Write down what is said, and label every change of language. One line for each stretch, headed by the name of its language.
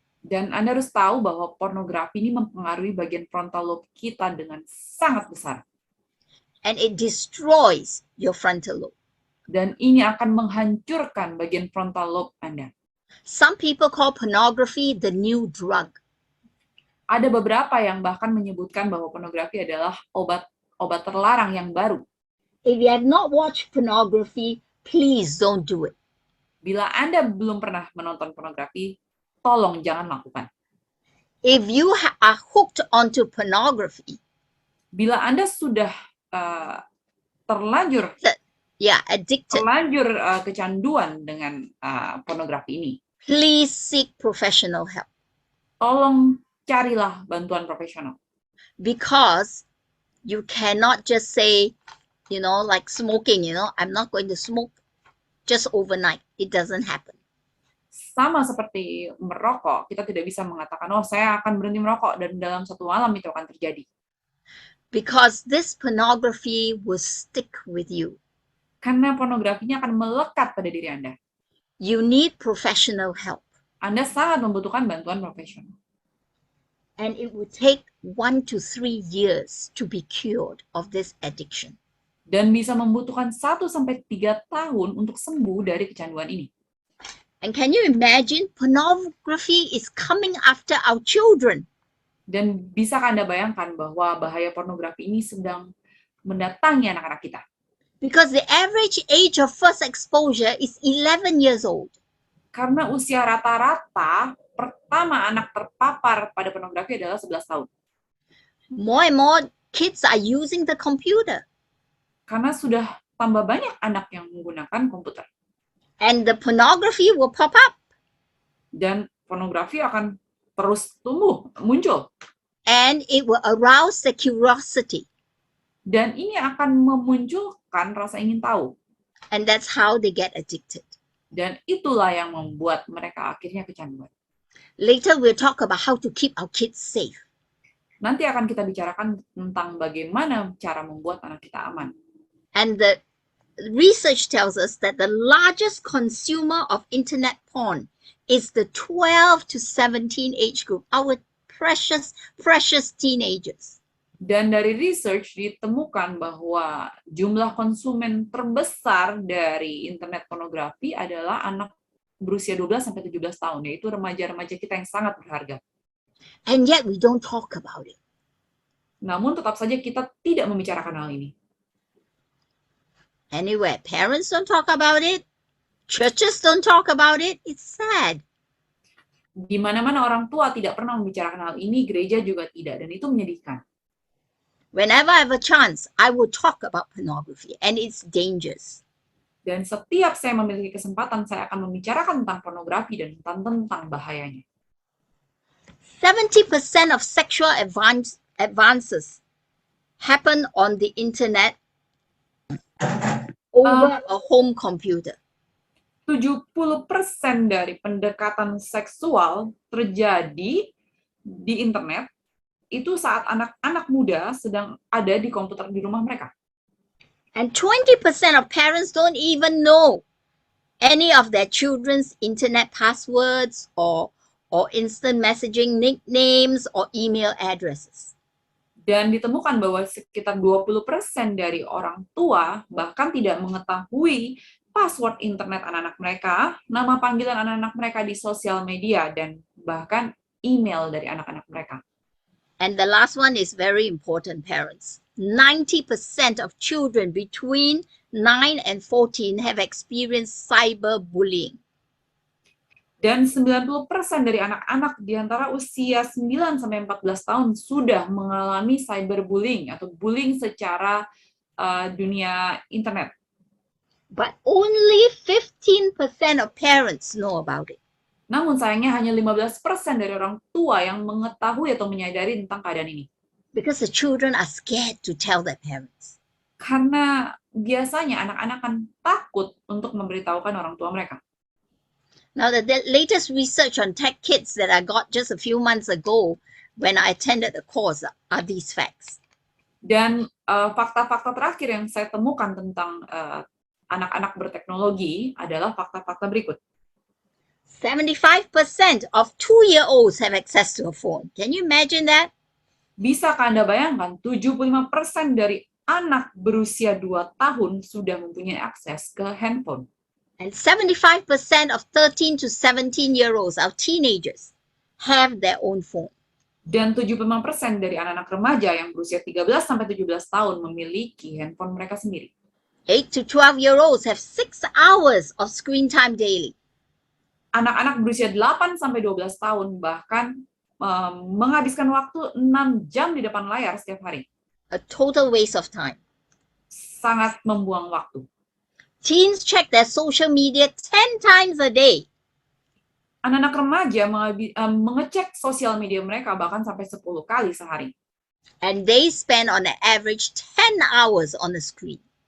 Indonesian: Dan Anda harus tahu bahwa pornografi ini mempengaruhi bagian frontal lobe kita dengan sangat besar.
English: And it destroys your frontal lobe.
Indonesian: Dan ini akan menghancurkan bagian frontal lobe Anda.
English: Some people call pornography the new drug.
Indonesian: Ada beberapa yang bahkan menyebutkan bahwa pornografi adalah obat terlarang yang baru.
English: If you have not watched pornography, please don't do it.
Indonesian: Bila Anda belum pernah menonton pornografi, tolong jangan lakukan.
English: If you are hooked onto pornography,
Indonesian: bila Anda sudah terlanjur
English: addicted,
Indonesian: kecanduan dengan pornografi ini,
English: please seek professional help.
Indonesian: Tolong carilah bantuan profesional.
English: Because you cannot just say, like smoking, I'm not going to smoke just overnight. It doesn't happen.
Indonesian: Sama seperti merokok, kita tidak bisa mengatakan, saya akan berhenti merokok dan dalam satu malam itu akan terjadi.
English: Because this pornography will stick with you.
Indonesian: Karena pornografinya akan melekat pada diri Anda.
English: You need professional help.
Indonesian: Anda sangat membutuhkan bantuan profesional.
English: And it will take 1 to 3 years to be cured of this addiction.
Indonesian: Dan bisa membutuhkan 1-3 tahun untuk sembuh dari kecanduan ini.
English: And can you imagine pornography is coming after our children?
Indonesian: Dan bisakah Anda bayangkan bahwa bahaya pornografi ini sedang mendatangi anak-anak kita?
English: Because the average age of first exposure is 11 years old.
Indonesian: Karena usia rata-rata pertama anak terpapar pada pornografi adalah 11 tahun.
English: More and more kids are using the computer.
Indonesian: Karena sudah tambah banyak anak yang menggunakan komputer.
English: And the pornography will pop up.
Indonesian: Dan pornografi akan terus muncul.
English: And it will arouse the curiosity.
Indonesian: Dan ini akan memunculkan rasa ingin tahu.
English: And that's how they get addicted.
Indonesian: Dan itulah yang membuat mereka akhirnya kecanduan.
English: Later we'll talk about how to keep our kids safe.
Indonesian: Nanti akan kita bicarakan tentang bagaimana cara membuat anak kita aman.
English: And the research tells us that the largest consumer of internet porn is the 12 to 17 age group, our precious teenagers.
Indonesian: Dan dari research ditemukan bahwa jumlah konsumen terbesar dari internet pornografi adalah anak berusia 12 sampai 17 tahun, yaitu remaja-remaja kita yang sangat berharga.
English: And yet we don't talk about it.
Indonesian: Namun tetap saja kita tidak membicarakan hal ini.
English: Anyway, parents don't talk about it. Churches don't talk about it. It's sad.
Indonesian: Di mana-mana orang tua tidak pernah membicarakan hal ini, gereja juga tidak, dan itu menyedihkan.
English: Whenever I have a chance, I will talk about pornography and its dangers.
Indonesian: Dan setiap saya memiliki kesempatan, saya akan membicarakan tentang pornografi dan tentang bahayanya.
English: 70% of sexual advances happen on the internet over a home computer.
Indonesian: 70% dari pendekatan seksual terjadi di internet itu saat anak-anak muda sedang ada di komputer di rumah mereka.
English: And 20% of parents don't even know any of their children's internet passwords or instant messaging nicknames or email addresses.
Indonesian: Dan ditemukan bahwa sekitar 20% dari orang tua bahkan tidak mengetahui password internet anak-anak mereka, nama panggilan anak-anak mereka di sosial media, dan bahkan email dari anak-anak mereka.
English: And the last one is very important, parents. 90% of children between 9 and 14 have experienced cyberbullying.
Indonesian: Dan 90% dari anak-anak di antara usia 9 sampai 14 tahun sudah mengalami cyberbullying atau bullying secara dunia internet.
English: But only 15% of parents know about it.
Indonesian: Namun sayangnya hanya 15% dari orang tua yang mengetahui atau menyadari tentang keadaan ini.
English: Because the children are scared to tell their parents.
Indonesian: Karena biasanya anak-anak kan takut untuk memberitahukan orang tua mereka.
English: Now, the latest research on tech kids that I got just a few months ago when I attended the course are these facts.
Indonesian: Dan fakta-fakta terakhir yang saya temukan tentang anak-anak berteknologi adalah fakta-fakta berikut.
English: 75% of 2-year-olds have access to a phone. Can you imagine that?
Indonesian: Bisakah Anda bayangkan 75% dari anak berusia 2 tahun sudah mempunyai akses ke handphone.
English: And 75% of 13 to 17-year-olds, our teenagers, have their own phone.
Indonesian: Dan 75% dari anak-anak remaja yang berusia 13 sampai 17 tahun memiliki handphone mereka sendiri.
English: 8 to 12-year-olds have 6 hours of screen time daily.
Indonesian: Anak-anak berusia 8 sampai 12 tahun bahkan menghabiskan waktu 6 jam di depan layar setiap hari.
English: A total waste of time.
Indonesian: Sangat membuang waktu.
English: Teens check their social media 10 times a day.
Indonesian: Anak-anak remaja mengecek sosial media mereka bahkan sampai 10 kali sehari.
English: And they spend on an average 10 hours on the screen.